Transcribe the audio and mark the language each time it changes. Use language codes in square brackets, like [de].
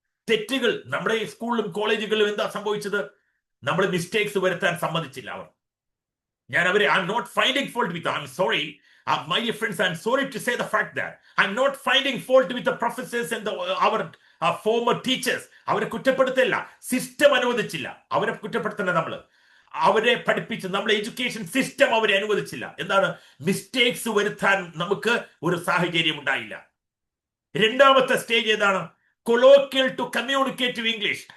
[ml] തെറ്റുകൾ നമ്മുടെ സ്കൂളിലും കോളേജുകളിലും എന്താ സംഭവിച്ചത്? നമ്മൾ മിസ്റ്റേക്സ് വരുത്താൻ സമ്മതിച്ചില്ല അവർ. ഞാൻ അവരെ [en] I'm not finding fault with them. I'm sorry. My dear friends, I'm sorry to say the fact that I'm not finding fault with the professors and our former teachers. [ml] അവരെ കുറ്റപ്പെടുത്തില്ല, സിസ്റ്റം അനുവദിച്ചില്ല. അവരെ കുറ്റപ്പെടുത്തേണ്ട നമ്മൾ. അവരെ പഠിപ്പിച്ച് നമ്മുടെ എഡ്യൂക്കേഷൻ സിസ്റ്റം അവരെ അനുവദിച്ചില്ല. എന്താണ്? മിസ്റ്റേക്സ് വരുത്താൻ നമുക്ക് ഒരു സാഹചര്യം ഉണ്ടായില്ല. രണ്ടാമത്തെ സ്റ്റേജ് ഏതാണ്? Colloquial to communicative English.